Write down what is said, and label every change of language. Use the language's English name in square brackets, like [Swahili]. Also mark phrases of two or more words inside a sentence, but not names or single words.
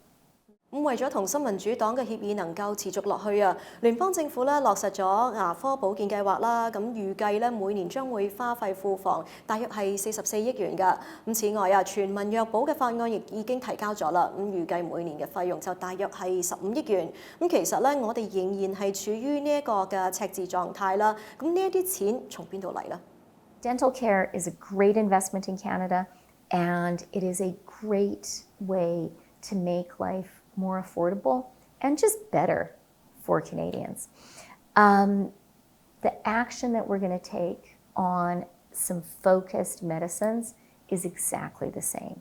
[Cantonese] 為咗同新民主黨嘅協議能夠持續落去啊，聯邦政府咧落實咗牙科保健計劃啦，預計咧每年將會花費庫房大約係44億元㗎。此外啊，全民藥保嘅法案亦已經提交咗啦，預計每年嘅費用就大約係15億元。其實咧，我哋仍然係處於呢一個嘅赤字狀態啦。呢一啲錢從邊度嚟呢？ [English] Dental care is a great investment in Canada, and it is a great way to make life more affordable and just better for Canadians. The action that we're going to take on some focused medicines is exactly the same.